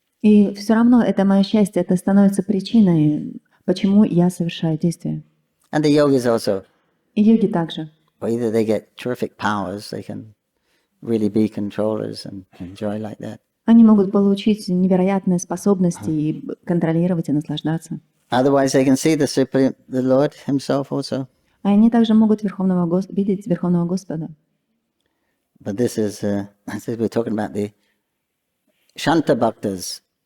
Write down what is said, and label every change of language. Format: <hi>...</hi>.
<ru>И все равно это мое счастье, это становится причиной, почему я совершаю действия.</ru> <en>And the yogis also.</en> <ru>И йоги также.</ru> <en>Either they get terrific powers, they can really be controllers and enjoy like that.</en> <ru>Они могут получить невероятные способности и контролировать и наслаждаться.</ru> <en>Otherwise, they can see the Lord Himself also.</en> <ru>А они также могут видеть Верховного Господа.</ru> <en>But this is we're talking about the Shanta Bhaktas.</en>